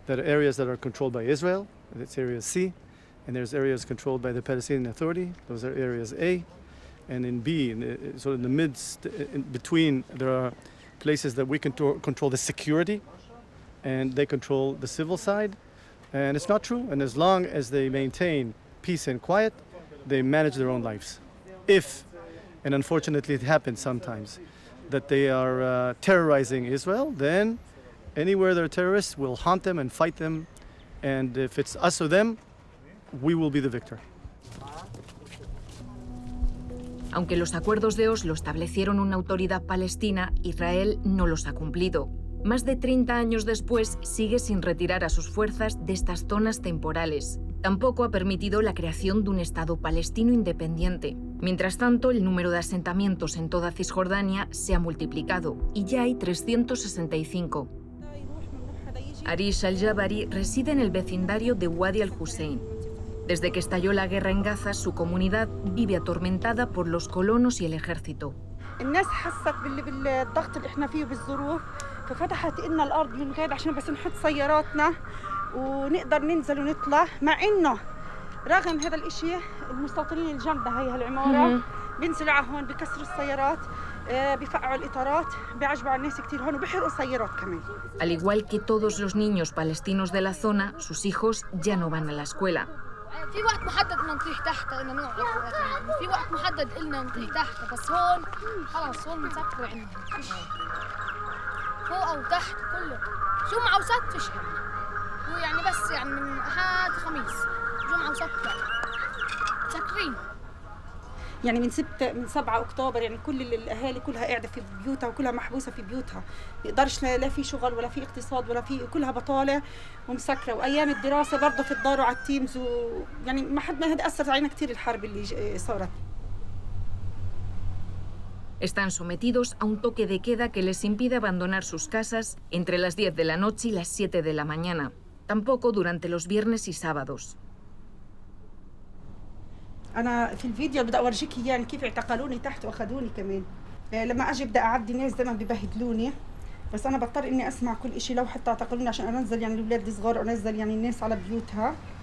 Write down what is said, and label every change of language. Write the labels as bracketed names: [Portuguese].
[English] There are areas that are controlled by Israel, that's Area C, and there's areas controlled by the Palestinian Authority, those are Areas A, and in B, in the midst, in between, there are places that we control the security, and they control the civil side, and it's not true, and as long as they maintain peace and quiet, they manage their own lives. If, and unfortunately it happens sometimes, that they are terrorizing Israel, then anywhere there are terrorists, we'll hunt them and fight them, and if it's us or them, we will be the victor. [Spanish] Aunque los acuerdos de Oslo establecieron una autoridad palestina, Israel no los ha cumplido. Más de 30 años después, sigue sin retirar a sus fuerzas de estas zonas temporales. Tampoco ha permitido la creación de un Estado palestino independiente. Mientras tanto, el número de asentamientos en toda Cisjordania se ha multiplicado y ya hay 365. Arish al-Jabari reside en el vecindario de Wadi al-Hussein. Desde que estalló la guerra en Gaza, su comunidad vive atormentada por los colonos y el ejército. [Arabic] الناس حست بالضغط اللي احنا فيه بالظروف ففتحت لنا الارض من غير عشان بس نحط سياراتنا ونقدر ننزل ونطلع مع انه رغم هذا الاشي المستوطنين اللي جنبها هي هالعماره بينزلوا على هون بكسروا السيارات بيفقعوا الاطارات بيعجبوا على الناس كثير هون وبيحرقوا سيارات كمان. [Spanish] Al igual que todos los niños palestinos de la zona, sus hijos ya no van a la escuela. [Arabic] في وقت محدد بدنا نطيح تحت انه نقعد في وقت محدد قلنا نطيح تحت بس هون خلص هون مسكروا عندهم فوق او تحت كله جمعه وسبت فيش هو يعني بس يعني من احد خميس جمعه وسبت مسكرين يعني من 7 اكتوبر يعني كل الاهالي كلها قاعده في بيوتها وكلها محبوسه في بيوتها ما يقدرش لا في شغل ولا في اقتصاد ولا في كلها بطاله ومسكره وايام الدراسه برضه في الدار وعلى التيمز يعني ما حد ما هذا اثر علينا كثير الحرب اللي صارت. [Spanish] Están sometidos a un toque de queda que les impide abandonar sus casas entre las 10 de la noche y las 7 de la mañana. Tampoco durante los viernes y sábados. [Arabic] أنا في الفيديو بدي أورجيك يعني كيف اعتقلوني تحت وأخذوني كمان. لما أجي بدي أعدي ناس دايما ببهدلوني بس أنا بضطر إني أسمع كل إشي لو حتى اعتقلوني عشان أنزل يعني الأولاد الصغار وأنزل يعني الناس على بيوتها.